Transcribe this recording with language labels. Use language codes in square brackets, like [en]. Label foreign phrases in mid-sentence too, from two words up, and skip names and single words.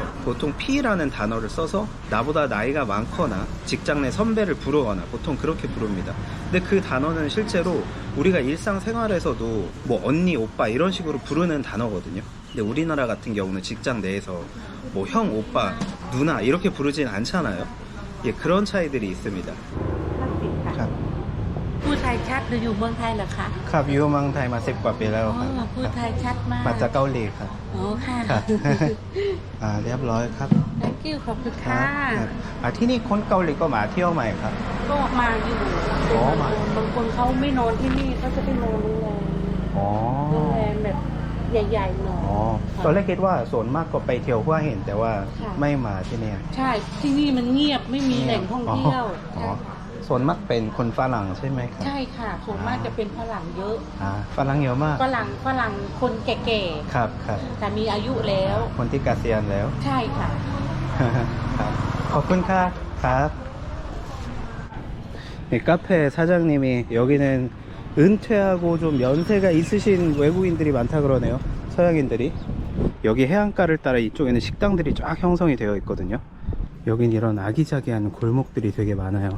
[ko] 보통 P라는 단어를 써서 나보다 나이가 많거나 직장 내 선배를 부르거나 보통 그렇게 부릅니다. 근데 그 단어는 실제로 우리가 일상생활에서도 뭐 언니, 오빠 이런 식으로 부르는 단어거든요. 근데 우리나라 같은 경우는 직장 내에서 뭐 형, 오빠, 누나 이렇게 부르진 않잖아요. 예, 그런 차이들이 있습니다. [th] พูดไทยชัดหรืออยู่เมืองไทยเหรอคะ ครับอยู่เมืองไทยมา10 กว่าปีแล้ว อ๋อ ครับ พูดไทยชัดมาก มาจากเกาหลีครับ อ๋อค่ะ ครับ เรียบร้อยครับ [en] thank you [th] ขอบคุณค่ะ ครับที่นี่คนเกาหลีก็มาเที่ยวใหม่ครับ ก็มาอยู่ อ๋อมา บางคนเขาไม่นอนที่นี่เขาจะไปนอนโรงแรม อ๋อ โรงแรมแบบใหญ่ๆหน่อย อ๋อตอนแรกคิดว่าส่วนมากก็ไปเที่ยวหัวหินแต่ว่า ค่ะ ไม่มาที่นี่ ใช่ที่นี่มันเงียบไม่มีแหล่งท่องเที่ยว อ๋อ ใช่ ส่วนมากเป็นคนฝรั่งใช่ไหมครับ ใช่ค่ะส่วนมากจะเป็นฝรั่งเยอะ ฝรั่งเยอะมาก ฝรั่งคนแก่ ครับครับ ๆแต่มีอายุแล้ว คนที่เกษียณแล้ว ใช่ค่ะ ครับขอบคุณค่ะครับ [ko] 이 카페 사장님이 여기는 은퇴하고 좀 연세가 있으신 외국인들이 많다 그러네요. 서양인들이. 여기 해안가를 따라 이쪽에는 식당들이 쫙 형성이 되어 있거든요. 여긴 이런 아기자기한 골목들이 되게 많아요.